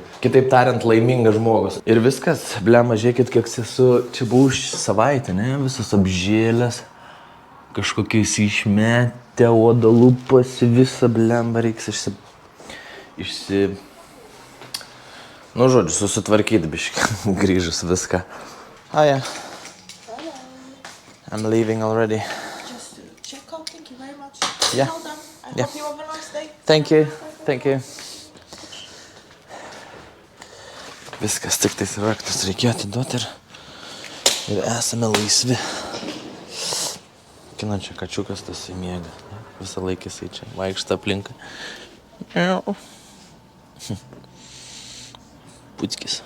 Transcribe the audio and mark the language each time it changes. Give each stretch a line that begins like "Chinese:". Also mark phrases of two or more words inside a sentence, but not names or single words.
Lithuanian: Kitaip tariant, laimingas žmogus. Ir viskas, blema, žiūrėkit, kiek esu, čia buvau savaitę, ne, visas apžėlęs, kažkokiais išmetę, oda lūpasi, visą blemą reiks Nu, žodžiu, susitvarkyti biškį, grįžus viską.
English: Hiya. I'm leaving already. Just to check out. Thank you very much. Yeah. Well done. I Yeah. hope you have a nice day. Thank you.
Lithuanian: Viskas, tik tais raktus reikėjo atiduoti ir esame laisvi. Kino čia kačiukas tas įmiega. Visą laiką jisai čia vaikšta aplinką. Puckis.